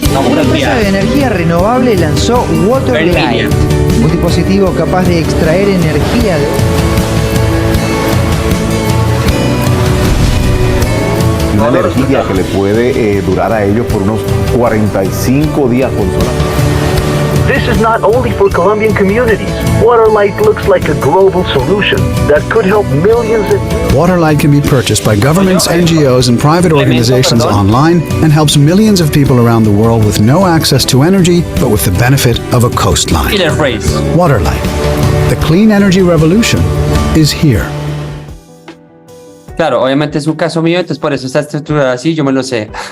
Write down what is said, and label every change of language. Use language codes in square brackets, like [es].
[es] Una empresa de energía renovable lanzó Waterlight, un dispositivo capaz de extraer energía de... Una energía que le puede durar a ellos por unos 45 días con sola. [en] This is not only for Colombian communities. Waterlight looks like a global solution that could help millions of... Waterlight can be purchased by governments, NGOs, and private organizations online and helps millions of people around the world with no access to energy, but with the benefit of a coastline. Waterlight. The clean energy revolution is here. [es] Claro, obviamente es un caso mío, entonces por eso está estructurado así, yo me lo sé.